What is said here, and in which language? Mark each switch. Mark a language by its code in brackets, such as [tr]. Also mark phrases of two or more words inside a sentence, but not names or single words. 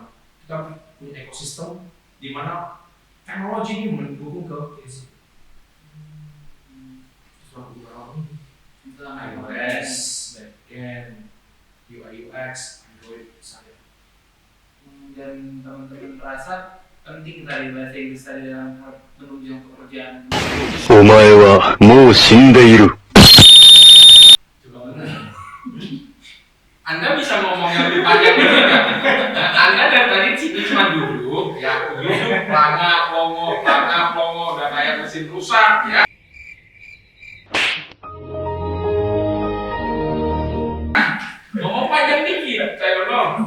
[id] Kita punya ekosistem di mana teknologi ini mendukung ke sini. iOS, backend, UI UX, Android, saya. Dan teman-teman merasa penting tadi bahasa Inggris tadi dalam menunjang pekerjaan. [ja] お前はもう死んでいる。 [id] Anda bisa ngomong yang lebih panjang ini nggak? Anda dari tadi sini cuma duduk, ya duduk, pelangak, longo, udah kayak mesin rusak, ya. Ngomong panjang dikit, saya belum.